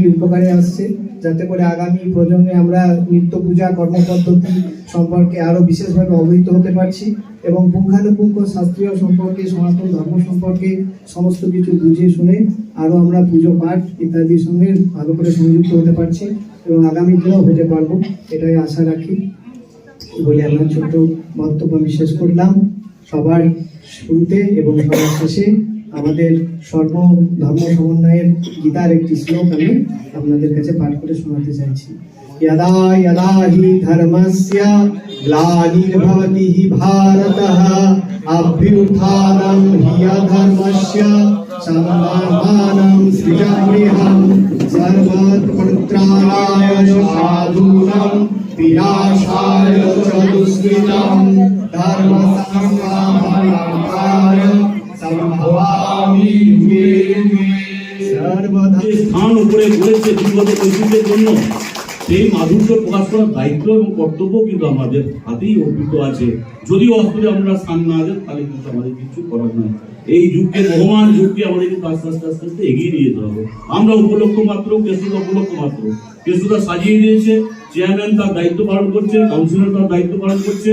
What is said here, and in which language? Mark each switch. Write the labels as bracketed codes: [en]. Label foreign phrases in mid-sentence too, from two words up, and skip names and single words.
[bn] উপকারে আসছে, যাতে করে আগামী প্রজন্মে আমরা নিত্য পূজা কর্মপদ্ধতি সম্পর্কে আরো বিশেষভাবে অবহিত হতে পারছি এবং পুঙ্খানুপুঙ্খ শাস্ত্রীয় সম্পর্কে, সনাতন ধর্ম সম্পর্কে সমস্ত কিছু বুঝে শুনে আরো আমরা পুজো পাঠ ইত্যাদির সঙ্গে ভালো করে সংযুক্ত হতে পারছি এবং আগামী দিনেও হতে পারবো, এটাই আশা রাখি বলে আমরা ছোট্ট বক্তব্য আমি শেষ করলাম। সবার শুরুতে এবং সবার শেষে আমাদের সর্বধর্ম সমন্বয়ের গীতার একটি শ্লোক আমি আপনাদের কাছে পাঠ করে শোনাতে চাইছি। [sa] यदा यदा हि धर्मस्य ग्लानिर्भवति हि भारतः अभ्युत्थानं हि अधर्मस्य संस्थानं सृजाम्यहं सर्वत्र साधूनां विनाशाय च दुष्कृतं धर्मसंस्थापनार्थाय संभवामि युगे युगे। सर्वदा [bn] স্থান উপরে ঘুরেছে বিগত ঐতিহ্যের জন্য সেই মাধুর্য প্রকাশ করার দায়িত্ব এবং কর্তব্য কিন্তু আমাদের হাতেই অর্পিত আছে। যদিও অস্ত্রে আমরা স্থান না দেন তাহলে কিন্তু আমাদের কিছু করার নয়। এই যুগকে, বহমান যুগকে আমাদের কিন্তু আস্তে আস্তে আস্তে আস্তে এগিয়ে নিয়ে যেতে হবে। আমরা উপলক্ষ মাত্র, কেশুদা উপলক্ষ মাত্র। কেশুদা সাজিয়ে দিয়েছে, চেয়ারম্যান তার দায়িত্ব পালন করছে, কাউন্সিলর তার দায়িত্ব পালন করছে।